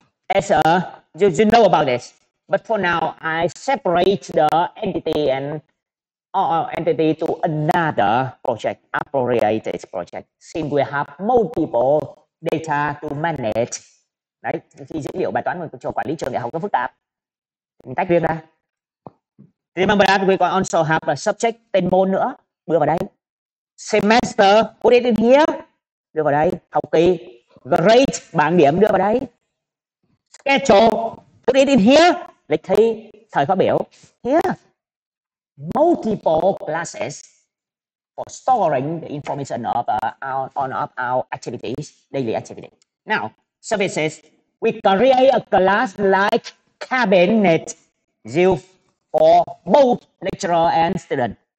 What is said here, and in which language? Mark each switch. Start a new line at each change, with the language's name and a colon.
English: As you know about this, but for now I separate the entity and entity to another project, appropriated project, since we have multiple data to manage.
Vietnamese: Đấy, khi dữ liệu bài toán cho quản lý trường đại học nó phức tạp, mình tách riêng ra.
English: Remember that we also have a subject,
Vietnamese: tên môn nữa, đưa vào đây. Semester,
English: put it in here,
Vietnamese: đưa vào đây. Học kỳ, grade, bảng điểm đưa vào đây.
English: Schedule, put it in here,
Vietnamese: lịch thi, thời khóa biểu.
English: Here, multiple classes for storing the information of our activities, daily activity. Now, services, we create a class like cabinet used for both lecturer and student.